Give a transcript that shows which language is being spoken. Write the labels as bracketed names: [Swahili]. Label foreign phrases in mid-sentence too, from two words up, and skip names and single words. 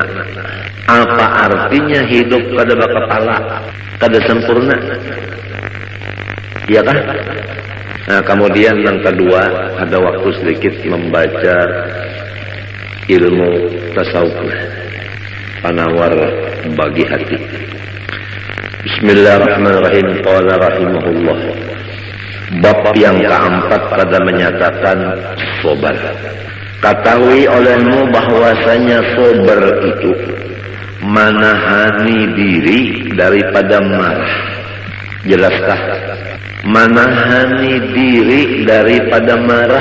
[Banjar] Apa artinya hidup kada bakapala, kada sempurna? Iya kah? Nah, kemudian yang kedua, ada waktu sedikit membaca ilmu tasawuf, penawar bagi hati. [Arabic] بسم الله الرحمن الرحيم. قال رحمه الله. [Malay] Bab yang keempat pada menyatakan sobar. Ketahui olehmu bahwasanya sabar itu menahani diri daripada marah. Jelaskah? Menahani diri daripada marah.